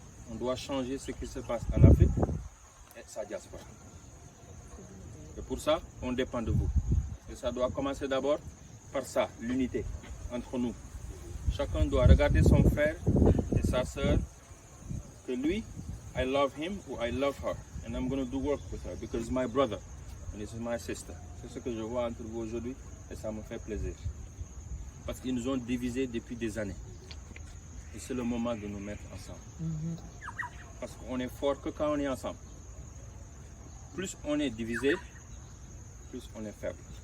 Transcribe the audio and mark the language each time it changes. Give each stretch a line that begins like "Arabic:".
French: On doit changer ce qui se passe en Afrique et sa diaspora. Et pour ça, on dépend de vous. Et ça doit commencer d'abord par ça, l'unité entre nous. Chacun doit regarder son frère et sa sœur, que lui,
English: I love him or I love her. And I'm going to do work with her because it's my brother and this is my sister.
French: C'est ce que je vois entre vous aujourd'hui et ça me fait plaisir. Parce qu'ils nous ont divisés depuis des années. Et c'est le moment de nous mettre ensemble. Parce qu'on est fort que quand on est ensemble. Plus on est divisé, plus on est faible.